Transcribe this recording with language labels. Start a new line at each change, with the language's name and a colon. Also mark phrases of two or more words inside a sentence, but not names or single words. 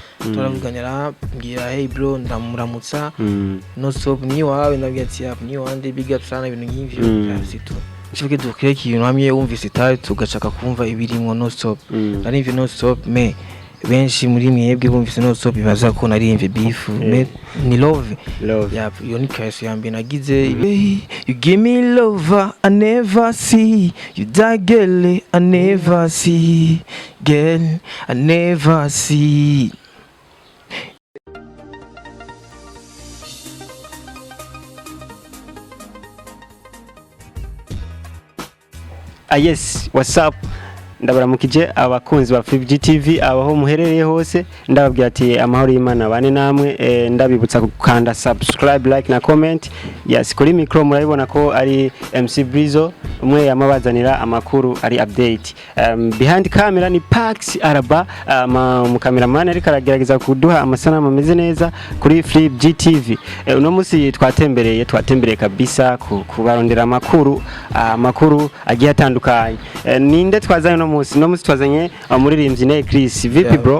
Rundi: turavuganira mbwira
English: hey bro
Rundi: ndamuramutsa Nonstop ni wawe nabwiye ati ni wande
English: big up
Rundi: sana ibintu nk'ivyo byasitu Chivuge dukire ikintu hamwe wumvise itari tugashaka kumva ibirimwo Nonstop ari ivyo Nonstop me benshi muri mwebwe bumvise Nonstop bibaza ko narimve beef ni love yo ni kayso yambe nagize
English: you give me love I never see
Rundi: you that girl I never see girl I never see
English: yes what's up
Rundi: ndabaramukije abakunzi ba FreeG TV abaho muherereye hose ndababwira ati amahoro y'Imana bane namwe ndabibutsa gukanda subscribe like na comment yes kuri micro murabibona ko ari MC Brizo umwe yamabazanira amakuru ari update
English: behind camera
Rundi: ni Pax Araba mu cameraman ari karagerageza kuduha amasanamu ameze neza kuri FreeG TV uno musi twatembereye kabisa kubarondera amakuru agiye atandukanye ninde twazanye no musi twazanye umuririmbyi Necris vipi bro